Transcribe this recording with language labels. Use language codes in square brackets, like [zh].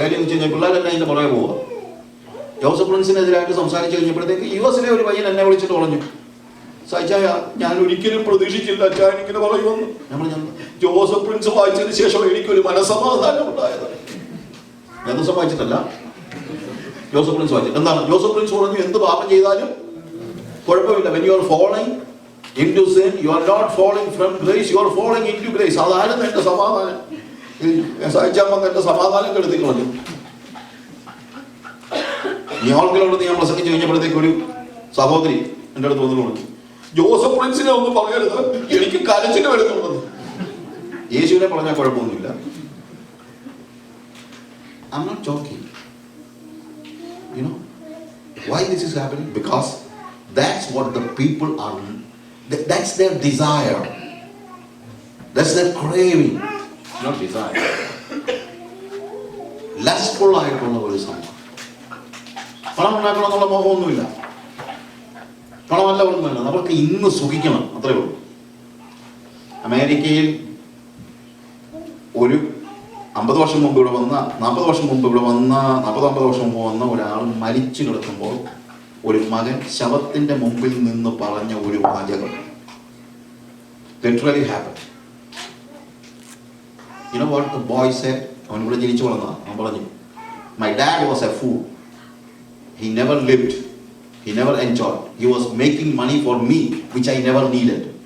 [ml] കാര്യം എന്ന് വെച്ച് കഴിഞ്ഞാൽ പിള്ളേരെല്ലാം അതിന്റെ പുറകെ പോവുക. ജോസഫ് പ്രിൻസിനെതിരായിട്ട് സംസാരിച്ചു കഴിഞ്ഞപ്പോഴത്തേക്ക് US ഒരു പയ്യൻ എന്നെ വിളിച്ചിട്ട് പറഞ്ഞു, സച്ചായ ഞാൻ ഒരിക്കലും പ്രതീക്ഷിച്ചില്ല അച്ഛാ എനിക്കിങ്ങനെ പറയുമെന്ന്. ഞാൻ പറഞ്ഞു ജോസഫ് പ്രിൻസ് വായിച്ചതിന് ശേഷം എനിക്കൊരു മനസമാധാനം ഉണ്ടായത്. ഞാൻ ദിവസം വായിച്ചിട്ടല്ല, ജോസഫ് പ്രിൻസ് വായിച്ചിട്ട്. എന്താണ് ജോസഫ് പ്രിൻസ് പറഞ്ഞു? എന്ത് പാപം ചെയ്താലും കുഴപ്പമില്ല. [en] when you are falling into sin, you are not falling from grace, you are falling into grace. [ml] അതായിരുന്നു എന്റെ സമാധാനം. സഹിച്ചാൽ എന്റെ സമാധാനം കെടുത്തി കളഞ്ഞു. ന്യൂയോർക്കിലോട് ഞാൻ പ്രസംഗിച്ചു കഴിഞ്ഞപ്പോഴത്തേക്ക് ഒരു സഹോദരി എൻ്റെ അടുത്ത് വന്നു പറഞ്ഞു, ജോസഫ് പ്രിൻസിനെ ഒന്നും പറയരുത്, എനിക്ക് കരച്ചിട്ട് വരുന്നുള്ളത്. യേശുവിനെ പറഞ്ഞാൽ കുഴപ്പമൊന്നുമില്ല. [en] I'm not joking. You know why this is happening? Because that's what the people are, that's their desire, that's their craving. Not desire. [ml] Lustful ആയിട്ടുള്ള ഒരു സംഭവം. പണം ഉണ്ടാക്കണം എന്നുള്ള മോഹമൊന്നുമില്ല, പണമല്ല ഒന്നുമില്ല, നമുക്ക് ഇന്ന് സുഖിക്കണം, അത്രേ ഉള്ളൂ. അമേരിക്കയിൽ ഒരു 50 വർഷം മുമ്പ് ഇവിടെ വന്ന 40 വർഷം മുമ്പ് ഇവിടെ വന്ന 40-50 വർഷം മുമ്പ് വന്ന ഒരാൾ മരിച്ചു കിടക്കുമ്പോൾ ഒരു മകൻ ശവത്തിന്റെ മുമ്പിൽ നിന്ന് പറഞ്ഞ ഒരു വാചകം [en] literally happened. You know what the boy said? [ml] അവൻ ഇവിടെ ജനിച്ചു വളർന്നതാണ്. അവൻ പറഞ്ഞു, [en] my dad was a fool. He never lived. He never enjoyed. He was making money for me which I never needed.